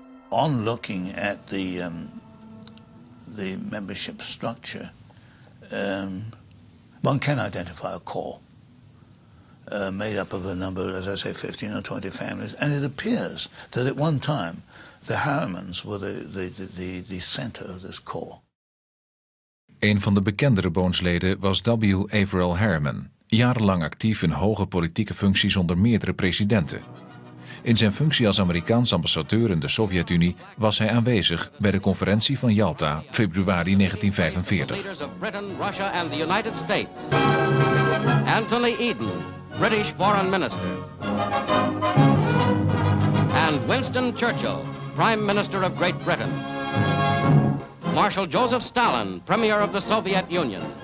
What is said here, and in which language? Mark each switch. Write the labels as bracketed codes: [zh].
[en] On looking at the membership structure, one can identify a core made up of a number, as I say, 15 or 20 families, and it appears that at one time the Harrimans were the center of this core. [nl] Een van de bekendere Bones-leden was W. Averell Harriman, jarenlang actief in hoge politieke functies onder meerdere presidenten. In zijn functie als Amerikaans ambassadeur in de Sovjet-Unie was hij aanwezig bij de conferentie van Yalta, februari 1945. [en] Leaders of Britain, Russia and the United States. Anthony Eden, British Foreign Minister. And Winston Churchill, Prime Minister of Great Britain. Marshal Joseph Stalin, Premier of the Soviet Union.